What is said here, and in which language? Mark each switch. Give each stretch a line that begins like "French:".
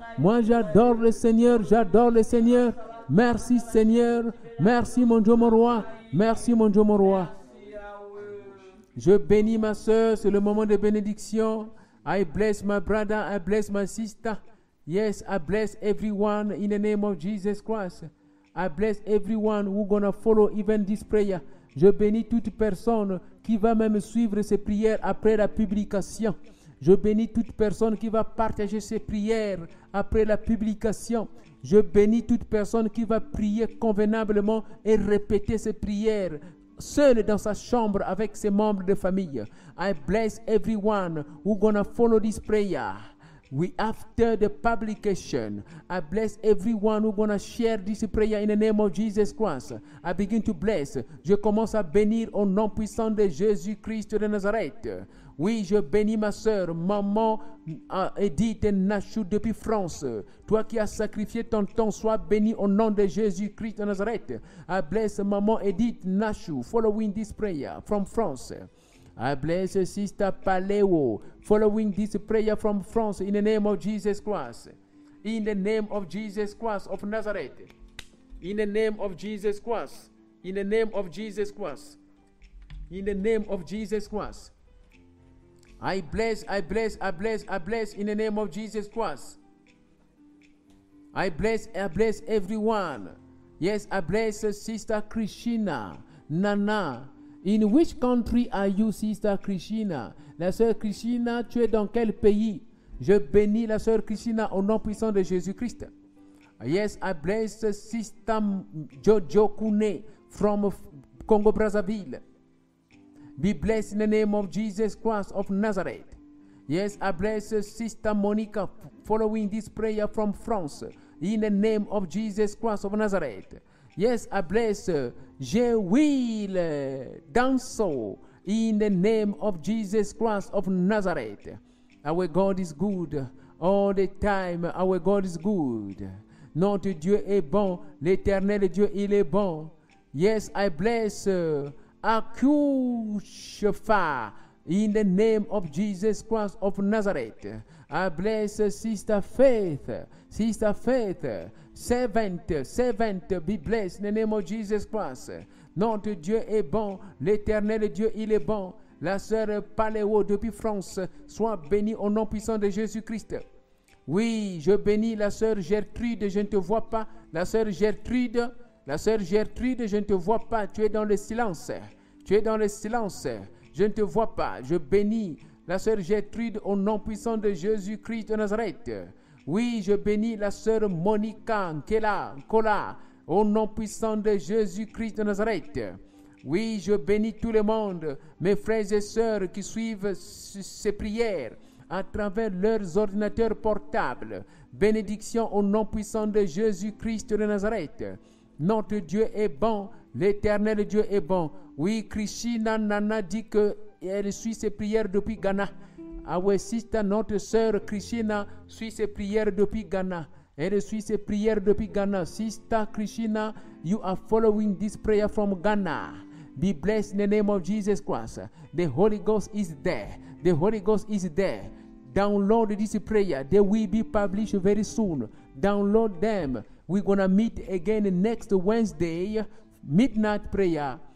French: Moi j'adore le Seigneur, j'adore le Seigneur. Merci Seigneur. Merci mon Dieu mon roi. Merci mon Dieu mon roi. Je bénis ma soeur, c'est le moment de bénédiction.
English: I bless my brother, I bless my sister. Yes, I bless everyone in the name of Jesus Christ. I bless everyone who's gonna follow even this prayer.
French: Je bénis toute personne qui va même suivre ces prières après la publication. Je bénis toute personne qui va partager ces prières après la publication. Je bénis toute personne qui va prier convenablement et répéter ces prières seul dans sa chambre avec ses membres de famille.
English: I bless everyone who's gonna follow this prayer. After the publication, I bless everyone who's gonna share this prayer in the name of Jesus Christ. I begin to bless.
French: Je commence à bénir au nom puissant de Jésus-Christ de Nazareth. Oui, je bénis ma sœur, maman Edith Nachou depuis France. Toi qui as sacrifié ton temps, sois béni au nom de Jésus-Christ de Nazareth.
English: I bless maman Edith Nachou following this prayer from France. I bless Sister Paleo following this prayer from France in the name of Jesus Christ. In the name of Jesus Christ of Nazareth. In the name of Jesus Christ. In the name of Jesus Christ. In the name of Jesus Christ. I bless in the name of Jesus Christ. I bless everyone. Yes, I bless Sister Krishna, Nana. In which country are you, Sister Krishna?
French: La sœur Krishna, tu es dans quel pays? Je bénis la sœur Krishna au nom puissant de Jésus-Christ.
English: Yes, I bless Sister Jojo Kune from Congo Brazzaville. Be blessed in the name of Jesus Christ of Nazareth. Yes, I bless Sister Monica following this prayer from France. In the name of Jesus Christ of Nazareth. Yes, I bless Je-Will Danso in the name of Jesus Christ of Nazareth. Our God is good all the time. Our God is good.
French: Notre Dieu est bon. L'Éternel Dieu, il est bon.
English: Yes, I bless Akushafa in the name of Jesus Christ of Nazareth. I bless Sister Faith. Sister Faith, servant, be blessed in the name of Jesus Christ.
French: Notre Dieu est bon. L'Éternel Dieu, il est bon. La sœur Paléo depuis France, soit bénie au nom puissant de Jésus-Christ. Oui, je bénis la sœur Gertrude, je ne te vois pas. La sœur Gertrude, je ne te vois pas. Tu es dans le silence. Tu es dans le silence. Je ne te vois pas. Je bénis la sœur Gertrude au nom puissant de Jésus-Christ de Nazareth. Oui, je bénis la sœur Monica Kola au nom puissant de Jésus-Christ de Nazareth. Oui, je bénis tout le monde, mes frères et sœurs qui suivent ces prières à travers leurs ordinateurs portables. Bénédiction au nom puissant de Jésus-Christ de Nazareth. Notre Dieu est bon, l'Éternel Dieu est bon. Oui, Krishna Nana dit qu'elle suit ses prières depuis Ghana.
English: Our sister,
French: notre sœur Krishna, suit ses prières depuis Ghana. Elle suit ses prières depuis Ghana.
English: Sister Krishna, you are following this prayer from Ghana. Be blessed in the name of Jesus Christ. The Holy Ghost is there. The Holy Ghost is there. Download this prayer. They will be published very soon. Download them. We're going to meet again next Wednesday, midnight prayer.